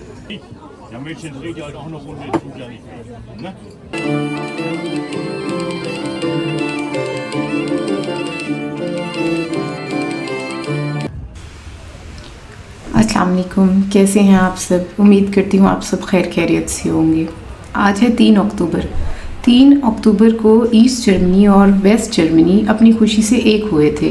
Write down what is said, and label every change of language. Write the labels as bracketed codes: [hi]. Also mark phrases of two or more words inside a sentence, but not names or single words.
[de] Der Mädchen dreht ja heute auch noch Runde, tut ja nicht mehr. Ne? [ar] السلام عليكم, [hi] कैसे हैं आप सब। उम्मीद करती हूँ आप सब खैर खैरियत से होंगे। आज है 3 अक्टूबर। 3 अक्टूबर को ईस्ट जर्मनी और वेस्ट जर्मनी अपनी खुशी से एक हुए थे।